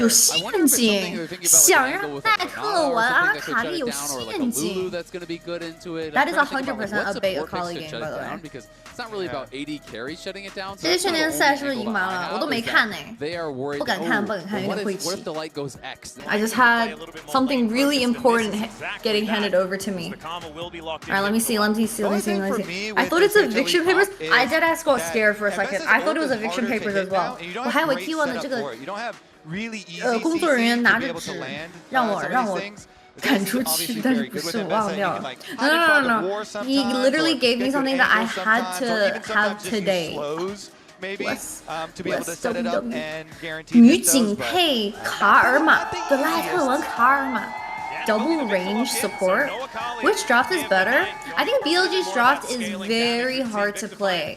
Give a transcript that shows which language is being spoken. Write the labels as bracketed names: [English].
[Chinese] 有陷阱，想让奈克玩阿卡丽有陷阱。 [English] That is 100% a bait Akali game, by the way. It's not really about AD carry shutting it down. [Chinese] 这些训练赛是不是赢完了？我都没看呢，不敢看，有点晦气。 [English] I just had something really important getting handed over to me. Alright, let me see. I thought it's eviction papers. I deadass got scared for a second. I thought it was eviction papers as well. [Chinese] 我还以为 T1 的这个工作人员拿着纸让我赶出去，但是不是我忘掉了。 [English] No. He literally gave me something that I had to have today. Bless WWE. [Chinese] 女警配卡尔玛，格莱特玩卡尔玛。 [English] Double range support. Which draft is better? I think BLG's draft is very hard to play.